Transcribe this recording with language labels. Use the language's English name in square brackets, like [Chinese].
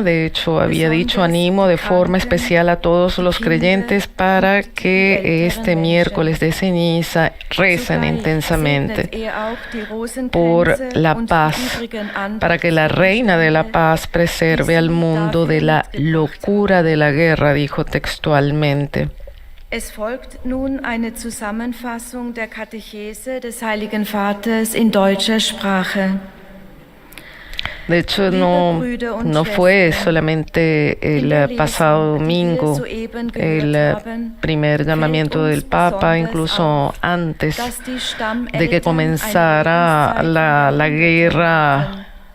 [Spanish] De hecho, había dicho, animo de forma especial a todos los creyentes para que este miércoles de ceniza recen intensamente por la paz, para que la Reina de la Paz preserve al mundo de la locura de la guerra, dijo textualmente. [German] Es folgt nun eine Zusammenfassung der Katechese des Heiligen Vaters in deutscher Sprache. [Spanish] De hecho, no fue solamente el pasado domingo el primer llamamiento del Papa, incluso antes de que comenzara la guerra.